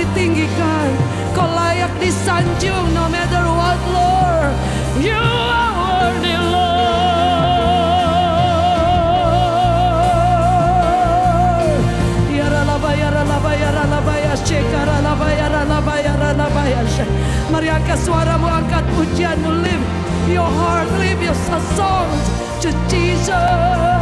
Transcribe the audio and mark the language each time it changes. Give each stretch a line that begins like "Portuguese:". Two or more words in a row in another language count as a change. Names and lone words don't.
Indonesian: tinggikan. Kau layak disanjung
English: no matter what, Lord. You are worthy, Lord. Yaralabaya, shekaralabaya.
Indonesian: Mari angkat suaramu, angkat pujianmu,
English: lift your heart, lift your songs to Jesus.